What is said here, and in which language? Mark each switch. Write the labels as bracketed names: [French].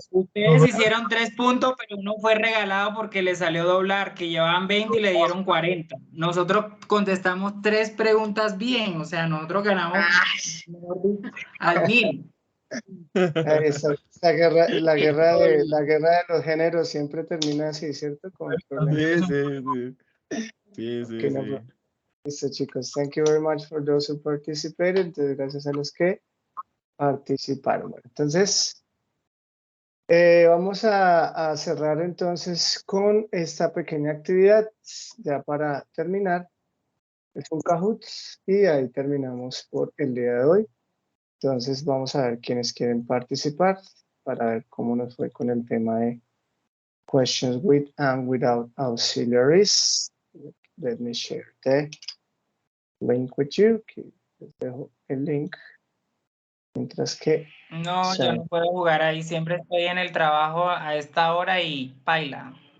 [Spanish] Ustedes hicieron 3 puntos, pero uno fue regalado porque le salió doblar, que llevaban 20 y le dieron 40. Nosotros contestamos 3 preguntas bien, o sea, nosotros ganamos Ay, mejor dicho, al 1000. Esa guerra, la guerra de los géneros siempre termina así, ¿cierto? Con problemas. Sí. [English] Ok, no problem. [Spanish] Listo, chicos. [English] Thank you very much for those who participated. [Spanish] Entonces, gracias a los que participaron. Bueno, entonces, vamos a cerrar entonces con esta pequeña actividad, ya para terminar. Es un Kahoot y ahí terminamos por el día de hoy. Entonces, vamos a ver quiénes quieren participar para ver cómo nos fue con el tema de [English] questions with and without auxiliaries. Let me share the link with you. [Spanish] Les dejo el link. Mientras que No, yo no puedo jugar ahí, siempre estoy en el trabajo a esta hora y paila.